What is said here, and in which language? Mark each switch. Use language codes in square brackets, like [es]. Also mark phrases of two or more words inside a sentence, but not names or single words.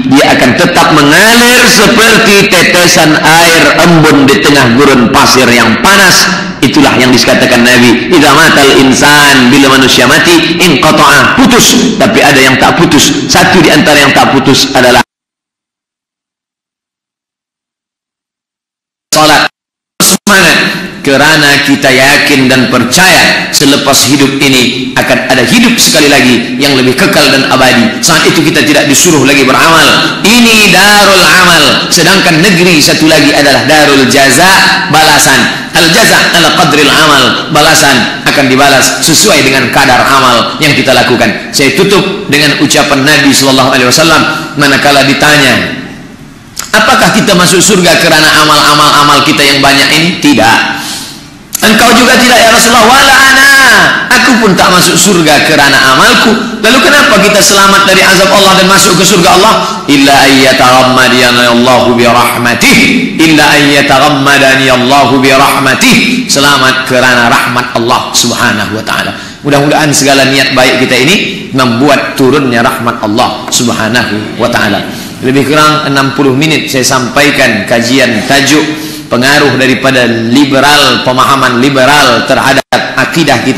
[ms] dia akan tetap mengalir seperti tetesan air embun di tengah gurun pasir yang panas. Itulah yang dikatakan Nabi, [ar] إذا مات الإنسان, [ms] bila manusia mati, inqata'a, putus. Tapi ada yang tak putus. Satu di antara yang tak putus adalah salat. Semangat, kerana kita yakin dan percaya selepas hidup ini akan ada hidup sekali lagi yang lebih kekal dan abadi. Saat itu kita tidak disuruh lagi beramal. Ini [ar] دار العمل, [ms] sedangkan negeri satu lagi adalah [ar] دار الجزاء, [ms] balasan. [ar] الجزاء على قدر العمل, [ms] balasan akan dibalas sesuai dengan kadar amal yang kita lakukan. Saya tutup dengan ucapan Nabi [ar] صلى الله عليه وسلم [ms] manakala ditanya, apakah kita masuk surga kerana amal-amal kita yang banyak ini? Tidak. Engkau juga tidak [ar] يا رسول الله. ولا أنا, [ms] aku pun tak masuk surga kerana amalku. Lalu kenapa kita selamat dari azab Allah dan masuk ke surga Allah? [ar] إلا أن يتغمدني الله برحمته، إلا أن يتغمدني الله برحمته. [ms] Selamat kerana rahmat Allah [ar] سبحانه وتعالى. [ms] Mudah-mudahan segala niat baik kita ini membuat turunnya rahmat Allah [ar] سبحانه وتعالى. [ms] Lebih kurang 60 menit saya sampaikan kajian tajuk pengaruh daripada liberal, pemahaman liberal terhadap akidah kita.